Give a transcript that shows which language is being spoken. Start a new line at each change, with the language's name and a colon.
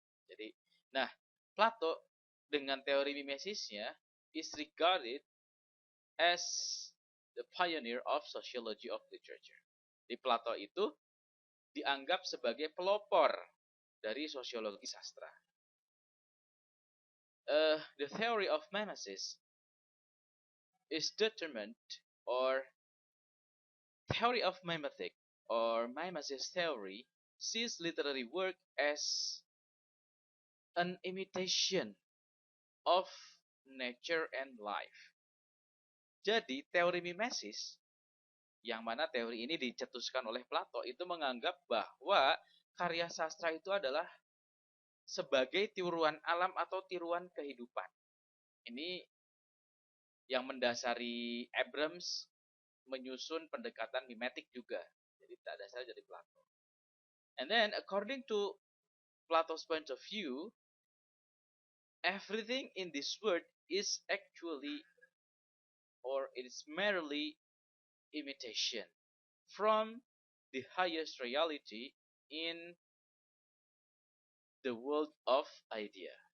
Indonesian: Jadi, nah, Plato dengan teori mimesisnya
English: is regarded as the pioneer of sociology of literature.
Indonesian: Di Plato itu dianggap sebagai pelopor dari sosiologi sastra.
English: The theory of mimesis is determined, or theory of mimetic or mimesis theory sees literary work as an imitation of nature and life.
Indonesian: Jadi teori mimesis, yang mana teori ini dicetuskan oleh Plato, itu menganggap bahwa karya sastra itu adalah sebagai tiruan alam atau tiruan kehidupan. Ini yang mendasari Abrams menyusun pendekatan mimetik juga. Jadi tak dasar dari Plato.
English: And then according to Plato's point of view, everything in this world is actually, or it is merely imitation from the highest reality in the world of idea.